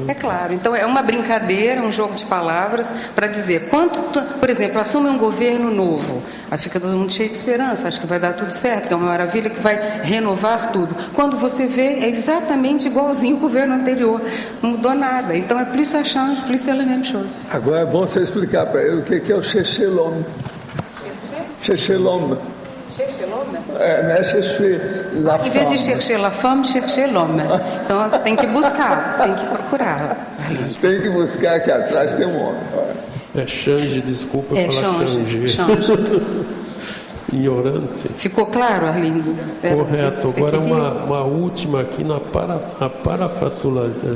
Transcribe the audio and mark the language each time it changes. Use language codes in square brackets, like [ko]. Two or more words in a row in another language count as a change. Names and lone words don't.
[pt] É claro, então é uma brincadeira, um jogo de palavras para dizer, por exemplo, assume um governo novo, aí fica todo mundo cheio de esperança, acho que vai dar tudo certo, que é uma maravilha, que vai renovar tudo. Quando você vê, é exatamente igualzinho o governo anterior, não mudou nada. [fr] Então é plus ça change, plus c'est la même chose. [pt] Agora é bom você explicar para ele o que é o [fr] chercher l'homme. Chercher l'homme. Chercher l'homme? [pt] Não é [fr] chercher la femme. [pt] Em vez de [fr] chercher la femme, chercher l'homme. [pt] Então tem que buscar, tem que procurar. Tem que buscar, aqui atrás tem um homem. É change, desculpa falar change. Ignorante. Ficou claro, Arlindo? Correto. Agora uma última aqui na parafatologia.